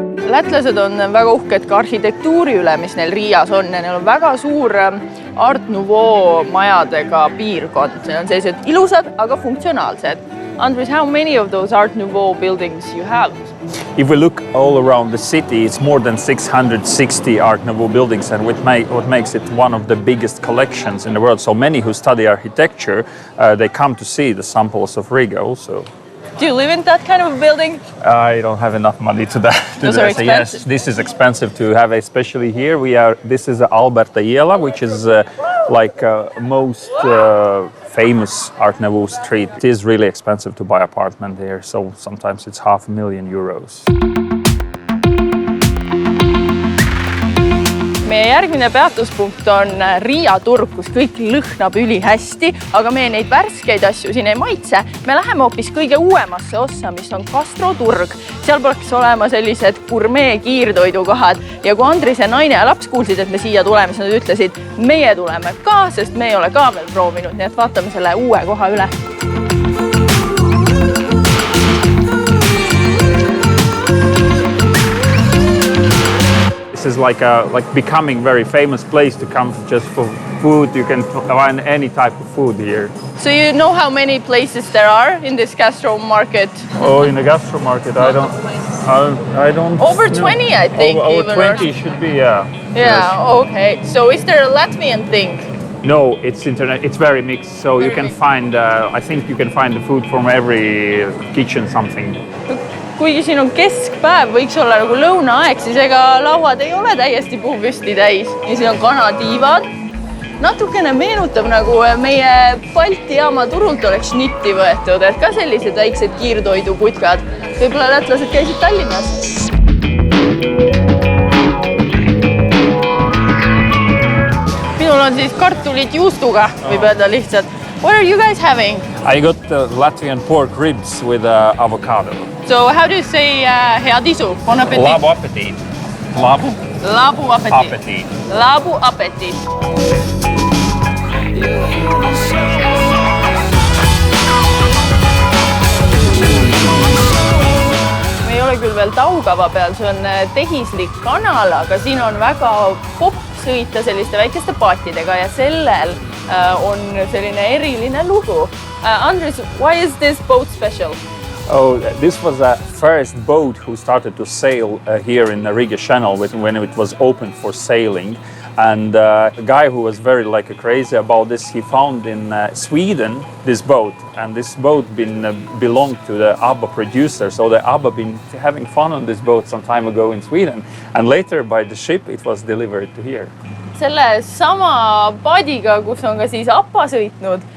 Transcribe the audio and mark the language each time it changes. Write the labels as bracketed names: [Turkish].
[Estonian] Lätlased on väga uhked ka arhitektuuri üle, mis neil Riias on. Neil on väga suur Art Nouveau majadega piirkond. Need on sellised ilusad, aga funktsionaalsed. [English] Andres, how many of those Art Nouveau buildings you have? If we look all around the city, it's more than 660 Art Nouveau buildings, and what makes it one of the biggest collections in the world. So many who study architecture, they come to see the samples of Riga also. Do you live in that kind of building? I don't have enough money to that. Those are expensive. Yes, this is expensive to have, especially here. This is Alberta Jela, which is most famous Art Nouveau street. It is really expensive to buy apartment here, so sometimes it's €500,000. [Estonian] Meie järgmine peatuspunkt on Riia turg, kus kõik lõhnab ülihästi, aga meie neid värskeid asju siin ei maitse. Me läheme hoopis kõige uuemasse ossa, mis on gastroturg. Seal peaks olema sellised gurmee kiirtoidukohad. Ja kui Andrise naine ja laps kuulsid, et me siia tuleme, siis nad ütlesid, meie tuleme ka, sest me ei ole ka veel proovinud. Nii et vaatame selle uue koha üle. [English] This is like becoming very famous place to come just for food. You can find any type of food here. So you know how many places there are in this gastro market? Oh, in the gastro market, I don't. Over 20, I think. Over 20 should be, yeah. Yeah, okay. So is there a Latvian thing? No, it's internet. It's very mixed. So you can find. I think you can find the food from every kitchen something. [Estonian] Kuigi siin on keskpäev, võiks olla nagu lõunaaeg, siis ega lauad ei ole täiesti puupüsti täis. Ja siin on kanatiivad. Natukene meenutab nagu meie Balti jaama turult oleks šnitti võetud, et ka sellised väiksed kiirtoidukutkad. Võib-olla lätlased käisid Tallinnas. Minul on siis kartulid juustuga, võib öelda lihtsalt. [English] What are you guys having? I got Latvian pork ribs with avocado. So how do you say [Estonian] head isu? [English] Bon appetit. [Latvian] Labu appetit. Labu? Labu appetit. Appetit. Labu appetit. [Estonian] Me ei ole küll veel Taugava peal, see on tehislik kanal, aga siin on väga popp sõita selliste väikeste paatidega ja sellel on selline eriline lugu. Andres, why is this boat special? Oh, this was the first boat who started to sail here in the Riga Channel when it was open for sailing. And a guy who was very crazy about this, he found in Sweden this boat, and this boat belonged to the ABBA producer. So the ABBA been having fun on this boat some time ago in Sweden, and later by the ship it was delivered to here. Selle sama paadiga, kus on ka siis ABBA sõitnud,